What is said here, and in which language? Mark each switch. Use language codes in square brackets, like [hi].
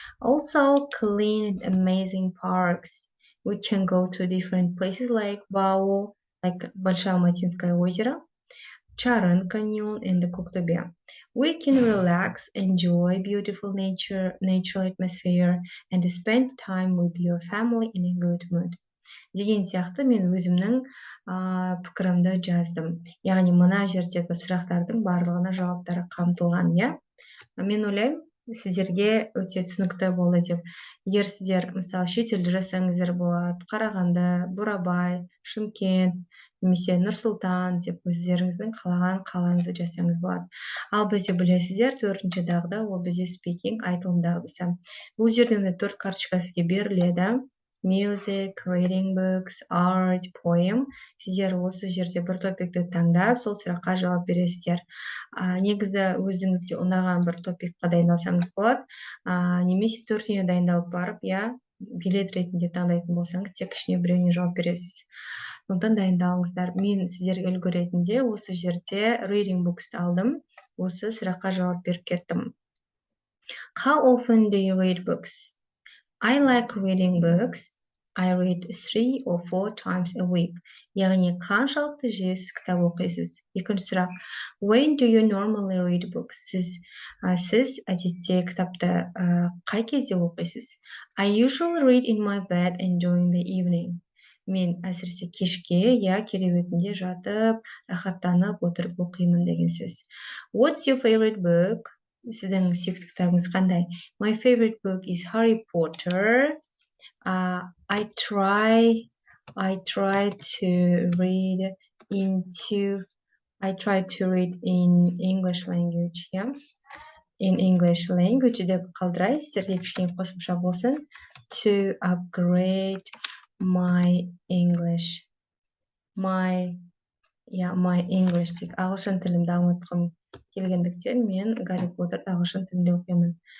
[en] Also clean and amazing parks. We can go to different places like Бау, like Большое Матинское озеро, Чарын Canyon, and the Коктебе. We can relax, enjoy beautiful natural atmosphere, and spend time with your family in a good mood. [kk] Деген сияқты мен өзімнің пікірімді жаздым. Яғни мына жердегі сұрақтардың барлығына жауаптары қамтылған, иә? Мен ойлаймын, сіздерге өте түсінікті болды деп. Егер сіздер, мысалы, шетелде жасаңыздар болады, Қарағанды, Бурабай, Шымкент, немесе Нұр-Сұлтан деп өздеріңіздің қалаған қалаңызды жасаңыз болады. Ал бізде білесіздер, 4-ші дағды, ол бізде speaking, айтылым дағдысы. Бұл жерден 4 карточка сізге беріледі. [en] Music, reading books, art, poem. [kk] Сіздер осы жерде бір топикті таңдап, сол сұраққа жауап бересіздер. Негізі өзіңізге ұнаған бір топикқа дайындалсаңыз болады. Немесе 4-іне дайындалып барып, билет ретінде таңдайтын болсаңыз, тек ішіне біреуіне жауап бересіз. Сондықтан дайындалыңыздар. Мен сіздерге үлгі ретінде осы жерде reading books-ты алдым. Осы сұраққа жауап беріп кеттім. [en] How often do you read books? I like reading books. I read 3 or 4 times a week. [kk] Яғни қаншалықты жиі сіз кітап оқисыз? Екінші сұрақ. [en] When do you normally read books? [kk] Сіз әдетте кітапты қай кезде оқисыз? [en] I usually read in my bed and during the evening. [kk] Мен әсіресе кешке, кереуетінде жатып, рахаттанып отырып оқимын деген сөз. [en] What's your favorite book? [kk] Сіздің сүйікті кітабыңыз қандай? [en] My favorite book is Harry Potter. I try to read in English language, in English language [kk] деп қалдырайын, сіздерде кішкене қосымша болсын. [en] To upgrade my English. My English [kk] тек ағылшын тілімді дамытқым келгендіктен мен Гарри Поттерді ағылшын тілінде оқимын.